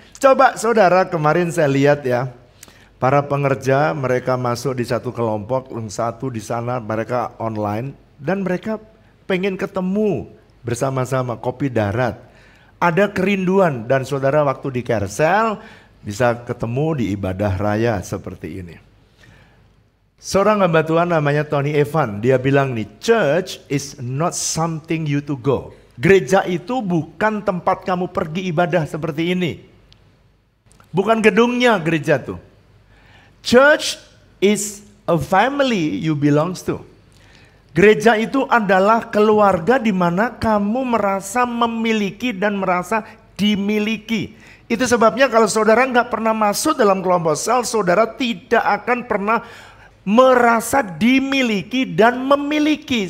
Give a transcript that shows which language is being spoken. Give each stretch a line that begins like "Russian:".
Indonesian: Coba saudara, kemarin saya lihat ya, para pengerja mereka masuk di satu kelompok, satu di sana mereka online, dan mereka pengen ketemu bersama-sama kopi darat. Ada kerinduan dan saudara waktu di Carousel bisa ketemu di ibadah raya seperti ini. Seorang hamba Tuhan namanya Tony Evan, dia bilang nih,
English: church is not something you to go.
Indonesian: Gereja itu bukan tempat kamu pergi ibadah seperti ini. Bukan gedungnya gereja tuh.
English: Church is a family you belongs to.
Indonesian: Gereja itu adalah keluarga di mana kamu merasa memiliki dan merasa dimiliki. Itu sebabnya kalau saudara nggak pernah masuk dalam kelompok sel, saudara tidak akan pernah merasa dimiliki dan memiliki.